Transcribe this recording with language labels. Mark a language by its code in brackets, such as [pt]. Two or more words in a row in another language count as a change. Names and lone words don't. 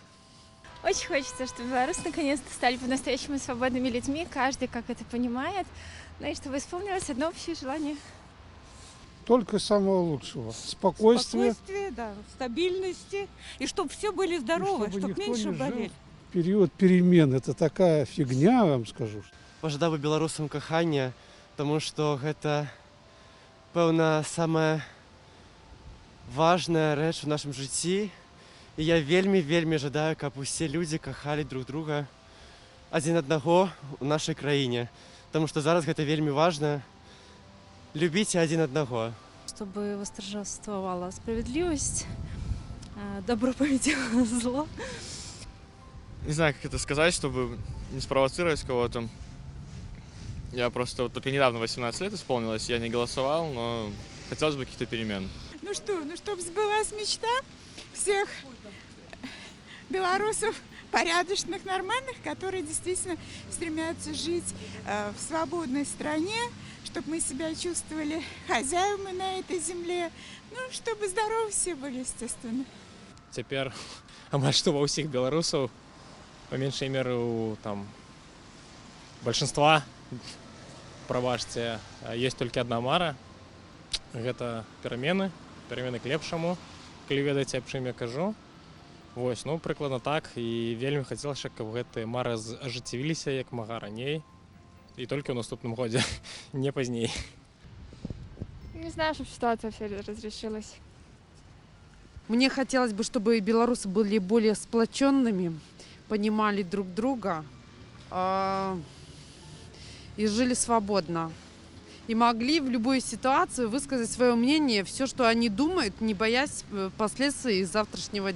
[ru] Очень хочется, чтобы белорусы наконец-то стали по-настоящему свободными людьми, каждый как это понимает, ну и чтобы исполнилось одно общее желание. Только самого лучшего. Спокойствия. Спокойствия, да, стабильности. И чтобы все были здоровы, чтобы меньше болели. Период перемен – это такая фигня, я вам скажу. [be] Пажадаў бы беларусам кахання, тому што гэта, пэўна, самая важная рэч у нашым жыцці. І я вельмі жадаю, каб усе людзі кахалі [ru] друг друга [be] адзін аднаго ў нашай краіне. Таму што зараз гэта вельмі важна. Любіце адзін аднаго. [ru] Чтобы восторжествовала справедливость, добро победило зло. Не знаю, как это сказать, чтобы не спровоцировать кого-то. Я просто вот только недавно 18 лет исполнилось, я не голосовал, но хотелось бы каких-то перемен. Ну что, чтобы сбылась мечта всех белорусов порядочных, нормальных, которые действительно стремятся жить в свободной стране, чтобы мы себя чувствовали хозяевами на этой земле, ну, чтобы здоровы все были, естественно. Теперь, [be] амаль што ва ўсіх беларусаў, [ru] по меньшей меры у там большинства, прабачце, есть только одна мара. [be] Гэта перамены к лепшаму, калі ведаеце, аб чым я кажу. Вось, ну, прыкладна так, і вельмі хацелася, каб гэтыя мары ажыццявіліся як мага раней, і толькі ў наступным годзе, не пазней. [ru] Не знаю, чтобы ситуация все разрешилась. Мне хотелось бы, чтобы белорусы были более сплоченными, понимали друг друга и жили свободно. И могли в любой ситуации высказать свое мнение, все, что они думают, не боясь последствий завтрашнего дня.